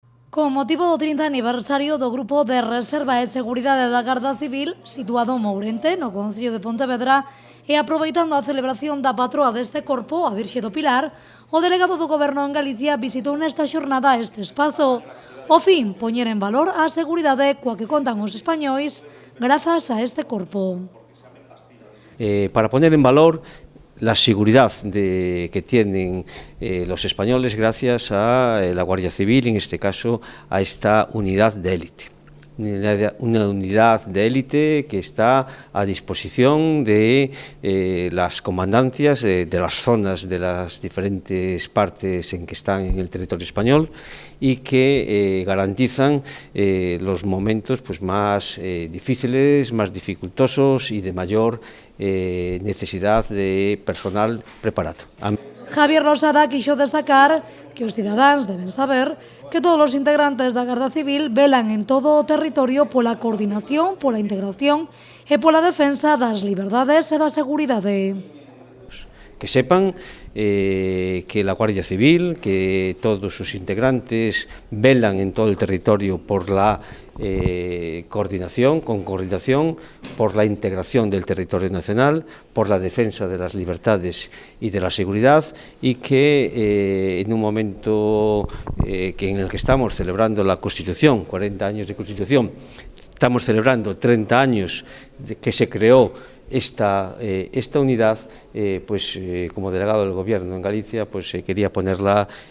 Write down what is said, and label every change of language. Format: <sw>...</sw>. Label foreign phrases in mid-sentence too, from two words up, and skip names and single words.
<gl>Con motivo do 30 aniversario do Grupo de Reserva e Seguridade da Garda Civil, situado en Mourente, no concello de Pontevedra, e aproveitando a celebración da patroa deste corpo, a Virxe do Pilar, o delegado do Goberno en Galicia visitou nesta xornada este espazo. O fin, poñer en valor a seguridade coa que contan os españois grazas a este corpo.</gl> <es>Para poner en valor la seguridad que tienen los españoles gracias a la Guardia Civil, en este caso a esta unidad de élite. Una unidad de élite que está a disposición de las comandancias de las zonas de las diferentes partes en que están en el territorio español y que garantizan los momentos más difíciles, más dificultosos y de mayor necesidad de personal preparado.</es> <gl>Javier Rosada quixo destacar que os cidadáns deben saber que todos os integrantes da Garda Civil velan en todo o territorio pola coordinación, pola integración e pola defensa das liberdades e da seguridade.</gl> <es>Que sepan que la Guardia Civil, que todos sus integrantes velan en todo el territorio por la coordinación, por la integración del territorio nacional, por la defensa de las libertades y de la seguridad, y que en un momento en el que estamos celebrando la Constitución, 40 años de Constitución, estamos celebrando 30 años de que se creó esta unidad, como delegado del Gobierno en Galicia, quería ponerla</es>